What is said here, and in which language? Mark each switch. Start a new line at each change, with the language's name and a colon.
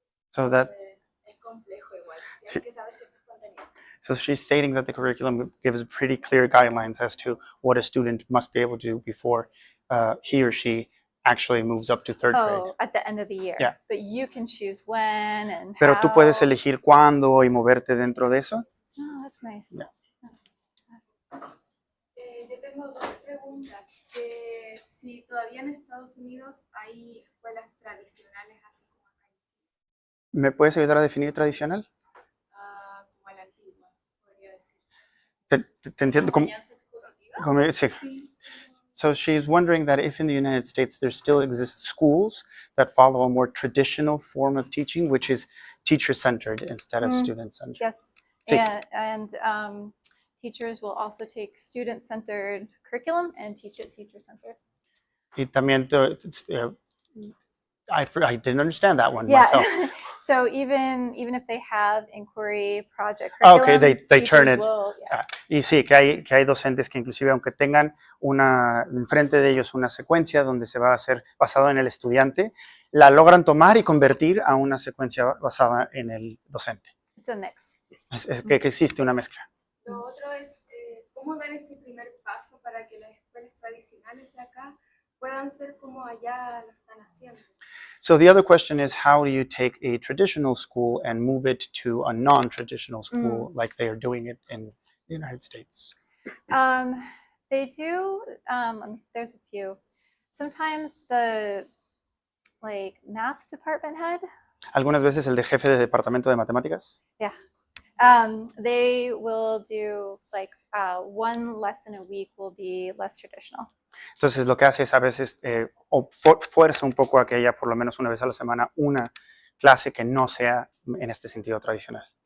English: So that,
Spanish: Entonces, es complejo igual. Sí. Tienes que saber ciertos contenidos.
English: So she's stating that the curriculum gives pretty clear guidelines as to what a student must be able to do before he or she actually moves up to third grade. Oh, at the end of the year. Yeah. But you can choose when and
Spanish: Pero
English: how.
Spanish: tú puedes elegir cuándo y moverte dentro de eso.
English: Oh, that's nice. Yeah.
Spanish: Yo tengo dos preguntas. Si todavía en Estados Unidos hay escuelas tradicionales así como acá en Chile, ¿Me puedes ayudar a definir tradicional? como a la antigua, podría decirse. Te entiendo. ¿Enseñanza exclusiva? Sí. Sí.
English: So she's wondering that if in the United States there still exist schools that follow a more traditional form of teaching, which is teacher-centered instead of student-centered. Yes.
Spanish: Sí.
English: And teachers will also take student-centered curriculum and teach it teacher-centered.
Spanish: Y también,
English: I didn't understand that one myself. So even if they have inquiry project Oh, curriculum, okay, they turn it. Will,
Spanish: Y sí, que hay docentes que inclusive aunque tengan enfrente de ellos una secuencia donde se va a hacer basado en el estudiante, la logran tomar y convertir a una secuencia basada en el docente.
English: It's a mix.
Spanish: Es que existe una mezcla. Lo otro es cómo dar ese primer paso para que las escuelas tradicionales de acá puedan ser como allá lo están haciendo.
English: So the other question is, how do you take a traditional school and move it to a non-traditional school like they are doing it in the United States? They do, there's a few. Sometimes the math department head,
Spanish: Algunas veces el de jefe de departamento de matemáticas,
English: they will do one lesson a week will be less traditional.
Spanish: entonces lo que hace es a veces fuerza un poco a que haya por lo menos una vez a la semana una clase que no sea en este sentido tradicional.